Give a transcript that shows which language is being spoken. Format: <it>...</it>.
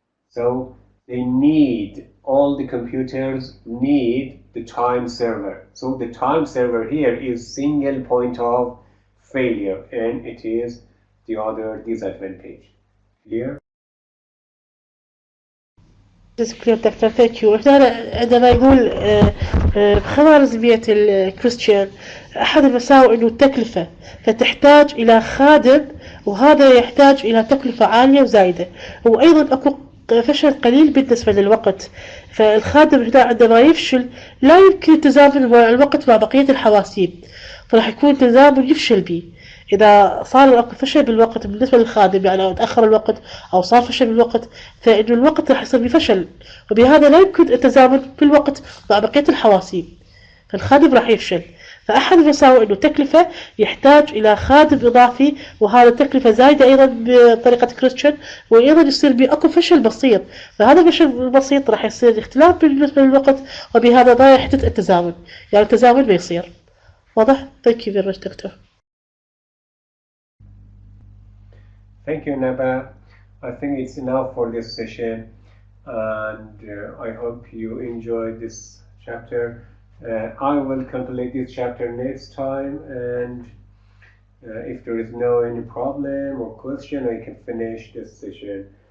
<en>So they need, all the computers need the time server. So the time server here is single point of failure, and it is the other disadvantage. Clear? clear</en> <ar>دكتور.</ar> <en>Thank you.</en> <ar>عندما يقول بخوارزمية الكريستيان أحد المساوئ إنه التكلفة، فتحتاج إلى خادم، وهذا يحتاج إلى تكلفة عالية وزايدة، وأيضا أكو فشل قليل بالنسبة للوقت. فالخادم هنا عندما يفشل لا يمكن تزامن الوقت مع بقية الحواسيب، فراح يكون تزامن يفشل به. إذا صار فشل بالوقت بالنسبة للخادم، يعني أو تأخر الوقت أو صار فشل بالوقت، فإنه الوقت راح يصير بفشل، وبهذا لا يمكن التزامن بالوقت مع بقية الحواسيب، فالخادم راح يفشل. فأحد المساوئ أنه تكلفة يحتاج إلى خادم إضافي، وهذا تكلفة زايدة أيضا بطريقة كريستيان، وأيضا يصير بأكو فشل بسيط. فهذا الفشل البسيط راح يصير اختلاف بالنسبة للوقت، وبهذا لا يحدث التزامن، يعني التزامن ما يصير. واضح؟</ar> <en>Thank you very much, Doctor. Thank you, Naba. I think it's enough for this session, and I hope you enjoyed this chapter. I will complete this chapter next time, and if there is no any problem or question, I can finish this session.</en>